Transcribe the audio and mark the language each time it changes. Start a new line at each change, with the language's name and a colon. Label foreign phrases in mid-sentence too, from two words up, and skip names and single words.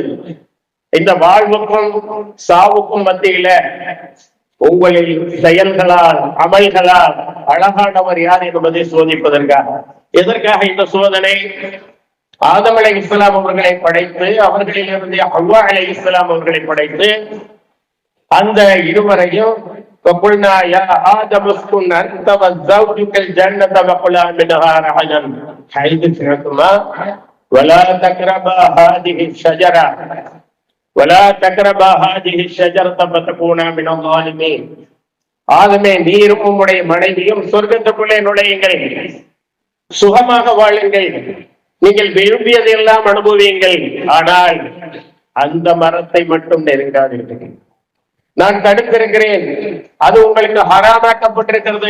Tamil: இந்த வாழ்வுக்கும் சாவுக்கும் மத்தியில உங்களில் செயல்களால், அமல்களால் அழகானவர் யார் என்பதை சோதிப்பதற்காக. எதற்காக இந்த சோதனை? ஆதம் அலைஹிஸ்ஸலாம் அவர்களை படைத்து, அவர்களிலிருந்து ஹவ்வா அலைஹிஸ்ஸலாம் அவர்களை படைத்து, அந்த இருவரையும்
Arabic: وقلنا يا آدم اسكن أنت وزوجك الجنة وكلا منها رغدا حيث شئتما ولا تقربا هذه الشجرة ولا تقربا هذه الشجرة فتكونا من الظالمين.
Tamil: ஆதமே, நீரும் உம்முடைய மனைவியும் சொர்க்கத்துக்குள்ளே நுழையுங்கள், சுகமாக வாழுங்கள், நீங்கள் விரும்பியதெல்லாம் அனுபவியுங்கள், ஆனால் அந்த மரத்தை மட்டும் நெருங்காதீர்கள். நான் தடுத்திருக்கிறேன், அது உங்களுக்கு ஹராமாக்கப்பட்டிருக்கிறது.